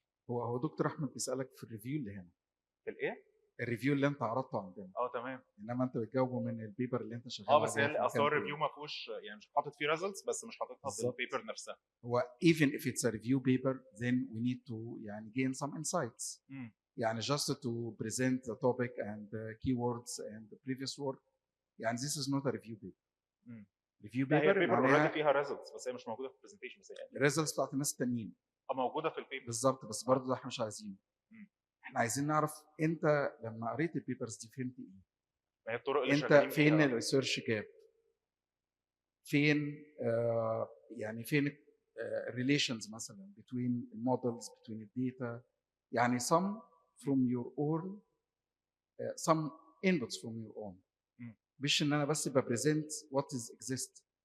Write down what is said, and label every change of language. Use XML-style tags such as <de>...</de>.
<ar>هو دكتور احمد بيسالك في الريفيو اللي هنا. في الايه؟ الريفيو اللي انت عرضته عندنا. تمام. انما انت بتجاوبه من البيبر اللي انت شغال عليه. بس هي اصل الريفيو ما فيهوش، يعني مش حاطط فيه ريزلتس، بس مش حاططها في البيبر نفسها.</ar> <en>هو even if it's a review paper then we need to يعني gain some insights. يعني just to present the topic and the keywords and the previous work. يعني this is not a review paper. review paper</en> <ar>already فيها ريزلتس، بس هي مش موجوده في البرزنتيشن. بس هي الريزلتس بتاعت الناس التانيين موجوده في البيبر بالظبط، بس برضه ده احنا مش عايزينه. احنا عايزين نعرف انت لما قريت البيبرز دي فهمت ايه؟ ما هي الطرق اللي انت فين الريسيرش جاب؟ فين يعني فين الريليشنز مثلا between المودلز between الداتا، يعني</ar> <en>some from your own</en> <ar>some inputs from your own، مش ان انا بس ببريزنت</ar> <en>what is exist.</en>